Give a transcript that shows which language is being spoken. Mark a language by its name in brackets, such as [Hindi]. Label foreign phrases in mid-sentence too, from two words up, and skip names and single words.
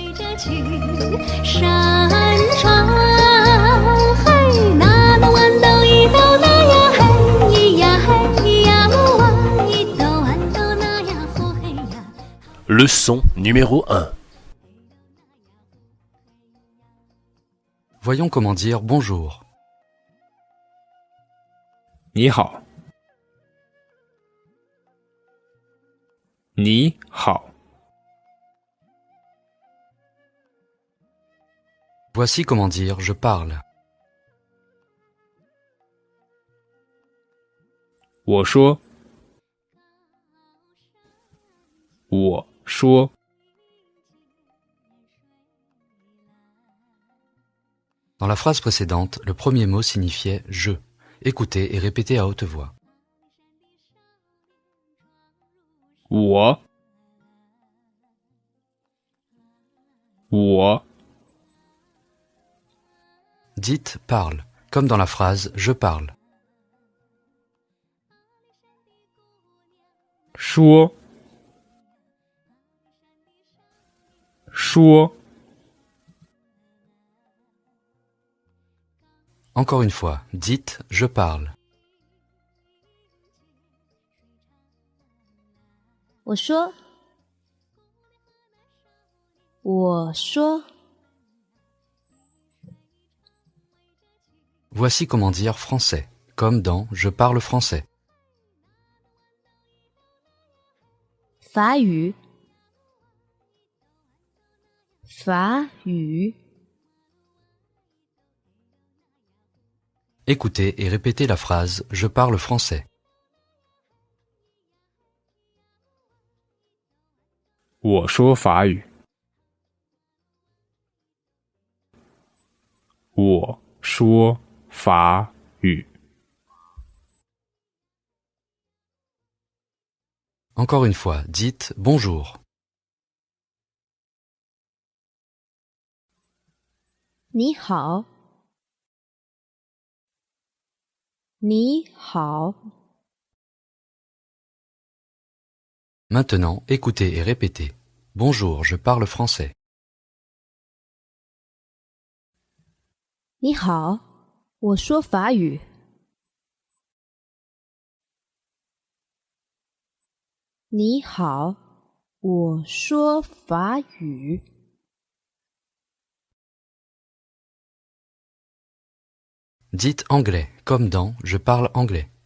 [French] Leçon numéro 1. Voyons comment dire bonjour. [Chinese] 你好，你好， [French] Voici comment dire je parle. [Chinese] 我说，我说， [French] Dans la phrase précédente, le premier mot signifiait je. Écoutez et répétez à haute voix. [Chinese] 我，我， [French] Dites parle, comme dans la phrase je parle. [Chinese] 说，说， [French] Encore une fois, dites je parle. [Chinese] 我说，我说， [French] Voici comment dire français, comme dans je parle français. [Chinese] 法语，法语， [French] Écoutez et répétez la phrase je parle français. [Chinese] 我说法语，我说法语， [French] Encore une fois, dites bonjour. [Chinese] 你好，你好， [French] Maintenant, écoutez et répétez. Bonjour, je parle français. [Chinese] 你好，我说法语。你好，我说法语。 [French] Dites anglais, comme dans je parle anglais.